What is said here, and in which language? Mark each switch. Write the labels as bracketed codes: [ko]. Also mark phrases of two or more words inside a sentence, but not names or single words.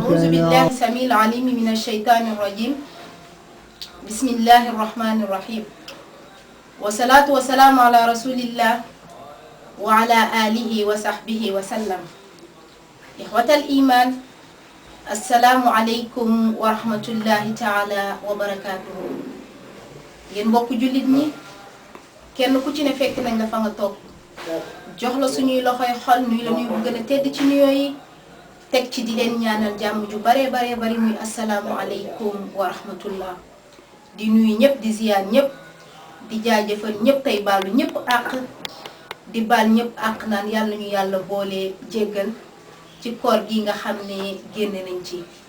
[ar] أعوذ بالله السميع العليم من الشيطان الرجيم بسم الله الرحمن الرحيم والصلاة والسلام على رسول الله وعلى آله وصحبه وسلم إخوة الإيمان السلام عليكم ورحمة الله تعالى وبركاته [wo] yéen mbokk jullit ñi kenn ku ci ne fekk nañ la fa nga toog jox la suñuy loxoy xol nuy la nuy bu gën a tedd ci nuyoo yi teg ci di leen ñaanal jàmm ju bare bari muy [ar] السلام عليكم ورحمة الله [wo] di nuyu ñëpp di ziyaar ñëpp di jaajëfal ñëpp tey baalu ñëpp àq di baal ñëpp àq naan yàlla ñu yàlla boole jéggal ci koor gi nga xam ne génne nañ ci